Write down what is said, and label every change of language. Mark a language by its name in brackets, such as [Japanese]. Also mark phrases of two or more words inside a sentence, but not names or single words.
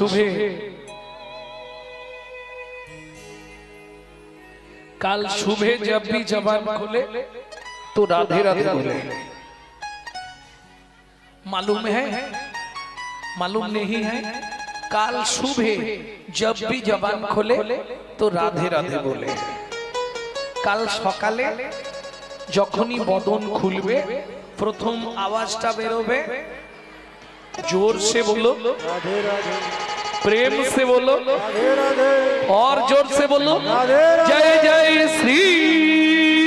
[Hindi] सुबह जब भी जबान खोले तो राधे राधे बोले। मालूम है, मालूम नहीं है, काल सुबह जब भी जबान खोले तो राधे राधे बोले। [Bangla] কাল সকালে যখনই বদন খুলবে প্রথম আওয়াজটা বেরোবে [Hindi] जोर से बोलो, राधे राधे प्रेम से बोलो, राधे राधे और जोर से बोलो, राधे राधे। जय जय श्री